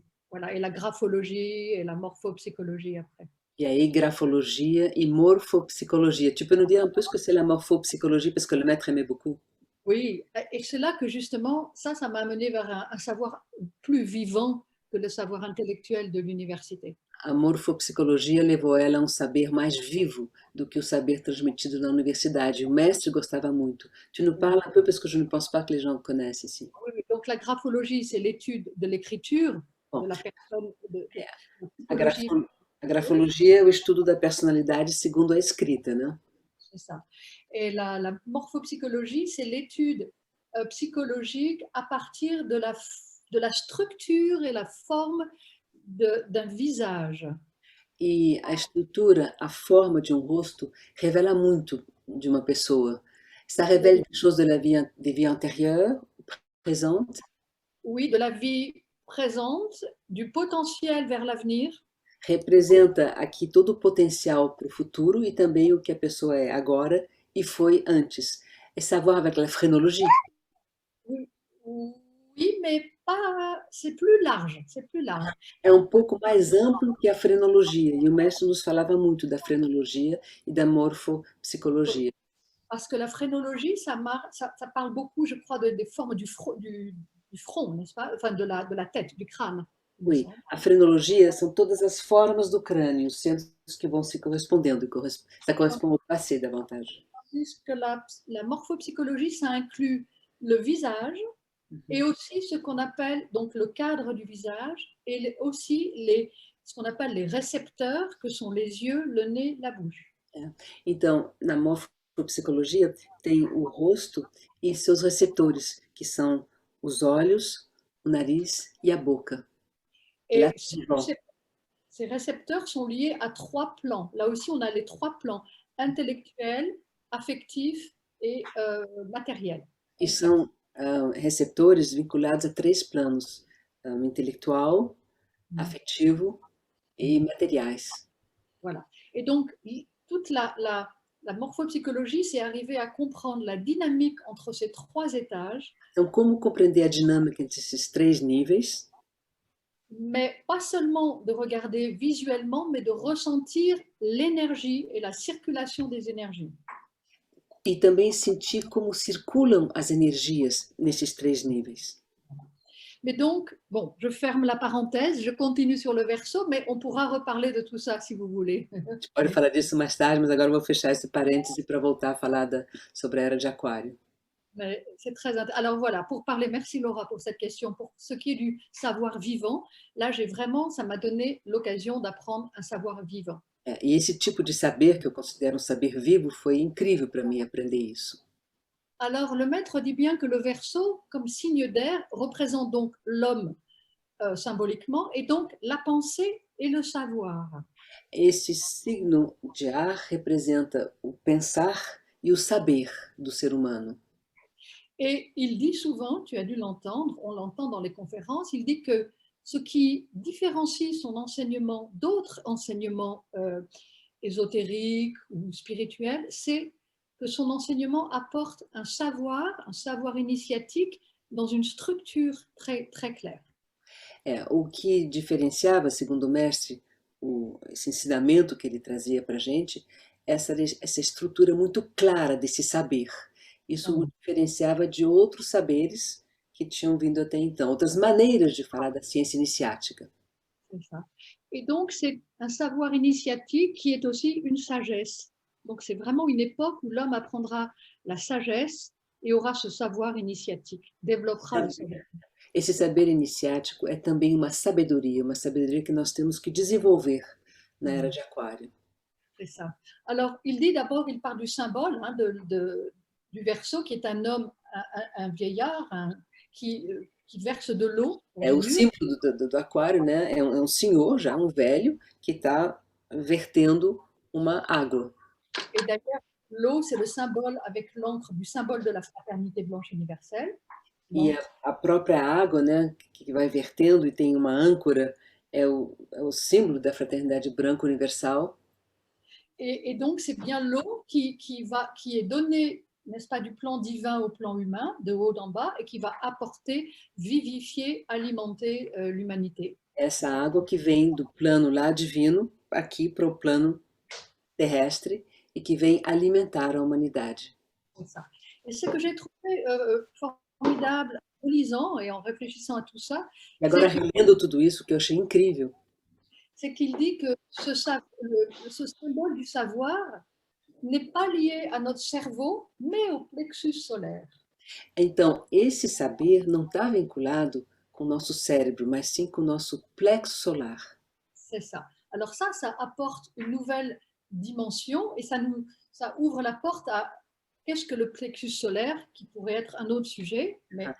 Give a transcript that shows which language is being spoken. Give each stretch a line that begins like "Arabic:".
French: Voilà, et la graphologie et la morphopsychologie après.
Portuguese: E aí, grafologia e morphopsychologie.
French: Tu peux nous dire un peu ce que c'est la morphopsychologie, parce que le maître aimait beaucoup. Oui, et c'est là que justement, ça m'a amené vers un savoir plus vivant que le savoir intellectuel de l'université.
Portuguese: A morfopsicologia levou ela a um saber mais vivo do que o saber transmitido na universidade. O mestre gostava muito.
French: Tu nous parles un peu, parce que je ne pense pas que les gens connaissent ici. Oui, donc la graphologie, c'est l'étude de l'écriture de la personne.
Portuguese: A grafologia é o estudo da personalidade segundo a escrita, né?
French: C'est ça. Et la morphopsychologie, c'est l'étude psychologique à partir de la structure et la forme d'un visage.
Portuguese: E a estrutura, a forma de um rosto revela muito de uma pessoa.
French: Ça révèle des choses des vies antérieures, présentes, Oui, de la vie présente, du potentiel vers l'avenir,
Portuguese: representa aqui todo o potencial para o futuro e também o que a pessoa é agora e foi antes.
French: É savoir avec la phrénologie. oui, oui, mais pas, c'est plus large, c'est plus large.
Portuguese: É um pouco mais amplo que a frenologia, e o mestre nos falava muito da frenologia e da morfopsicologia.
French: Parce que la phrénologie, ça parle beaucoup, je crois, des formes du front, n'est-ce pas? Enfin, de la tête, du crâne.
Portuguese: Oui, a frenologia são todas as formas do crânio, os centros que vão se correspondendo,
French: ça correspond au passé davantage. Puisque la morphopsychologie, ça inclut le visage et aussi ce qu'on appelle donc le cadre du visage et aussi ce qu'on appelle les récepteurs, que sont les yeux, le nez, la bouche.
Portuguese: Então, na morfopsicologia tem o rosto e seus receptores, que são os olhos, o nariz e a boca.
French: Et ces récepteurs sont liés à 3 plans. Là aussi, on a les 3 plans, intellectuel, affectif et matériel.
Portuguese: E são receptores vinculados a 3 planos, intelectual, afetivo
French: et matériels. Voilà. Et donc, toute la morphopsychologie, c'est arriver à comprendre la dynamique entre ces 3 étages.
Portuguese: Então, como compreender a dinâmica entre esses 3 níveis?
French: Mais pas seulement de regarder visuellement, mais de ressentir l'énergie et la circulation des énergies.
Portuguese: E também sentir como circulam as energias nesses 3 níveis.
French: Mais donc, bon, je ferme la parenthèse, je continue sur le verso, mais on pourra reparler de tout ça si vous voulez.
Portuguese: A gente pode falar disso mais tarde, mas agora eu vou fechar esse parêntese para voltar a falar sobre a era de Aquário.
French: Mais c'est très intéressant. Alors voilà, pour parler, merci Laura pour cette question. Pour ce qui est du savoir vivant, là, ça m'a donné l'occasion d'apprendre un savoir vivant.
Portuguese: E esse tipo de saber, que eu considero um saber vivo, foi incrível para mim aprender isso.
French: Alors, le maître dit bien que le Verseau, comme signe d'air, représente donc l'homme symboliquement, et donc la pensée et le savoir.
Portuguese: Esse signo de ar representa o pensar e o saber do ser humano.
French: Et il dit souvent, tu as dû l'entendre, on l'entend dans les conférences, il dit que ce qui différencie son enseignement d'autres enseignements ésotériques ou spirituels, c'est que son enseignement apporte un savoir initiatique dans une structure très, très claire.
Portuguese: O que diferenciava, segundo o mestre, esse ensinamento que ele trazia para a gente, essa estrutura muito clara desse saber. Isso o diferenciava de outros saberes que tinham vindo até então, outras maneiras de falar da ciência iniciática.
French: C'est ça. Et donc, c'est un savoir initiatique qui est aussi une sagesse. Donc, c'est vraiment une époque où l'homme apprendra la sagesse et aura ce savoir initiatique, développera le savoir.
Portuguese: Esse saber iniciático é também uma sabedoria que nós temos que desenvolver na era de Aquário.
French: C'est ça. Alors, il dit d'abord, il part du symbole hein, du Verseau, qui est un homme, un vieillard qui verse de l'eau.
Portuguese: É o símbolo do Aquário, né? É um senhor já, um velho, que está vertendo uma água.
French: Et d'ailleurs, l'eau, c'est le symbole avec l'encre du symbole de la fraternité blanche universelle.
Portuguese: E a própria água, né, que vai vertendo e tem uma âncora, é o símbolo da fraternidade branca universal.
French: Et donc, c'est bien l'eau qui est donnée, n'est-ce pas, du plan divin au plan humain, de haut en bas, et qui va apporter, vivifier, alimenter l'humanité.
Portuguese: Essa água que vem do plano lá divino, aqui para o plano terrestre, e que vem alimentar a humanidade.
French: C'est ça. Et ce que j'ai trouvé formidable en lisant et en réfléchissant à tout ça,
Portuguese: E agora, relendo tudo isso, que eu achei incrível,
French: c'est qu'il dit que ce symbole du savoir n'est pas lié à notre cerveau, mais au plexus solaire.
Portuguese: Então, esse saber não está vinculado com o nosso cérebro, mas sim com o nosso plexo solar.
French: C'est ça. Alors ça apporte une nouvelle dimension et ça ouvre la porte à qu'est-ce que le plexus solaire, qui pourrait être un autre sujet, mais